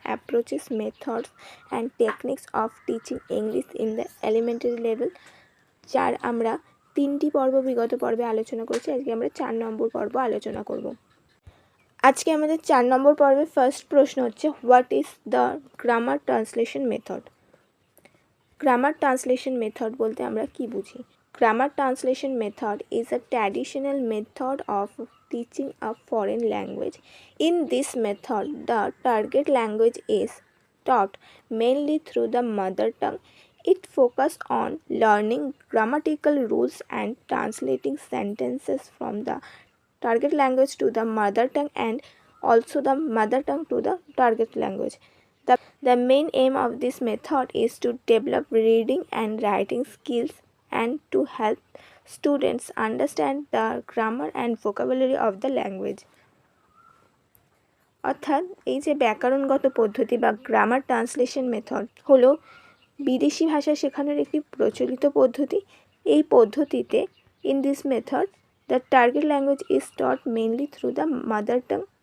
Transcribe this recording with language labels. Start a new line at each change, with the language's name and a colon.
English: approaches, methods and techniques of teaching English in the elementary level,
Bangla: যার আমরা 3টি পর্ব বিগত পর্বে আলোচনা করেছি। আজকে আমরা 4 নম্বর পর্ব আলোচনা করব। আজকে আমাদের 4 নম্বর পর্বে ফার্স্ট প্রশ্ন হচ্ছে,
English: What is the grammar translation method?
Bangla: Grammar translation method বলতে আমরা কি বুঝি?
English: Grammar translation method is a traditional method of teaching a foreign language. In this method, the target language is taught mainly through the mother tongue. It focuses on learning grammatical rules and translating sentences from the target language to the mother tongue and also the mother tongue to the target language. The main aim of this method is to develop reading and writing skills and to help students understand the grammar and vocabulary of the language.
Bangla: অর্থাৎ এই যে ব্যাকরণগত পদ্ধতি বা grammar translation method হলো বিদেশি ভাষা শেখানোর একটি প্রচলিত পদ্ধতি। এই পদ্ধতিতে
English: In this method the target language is taught mainly through the mother tongue.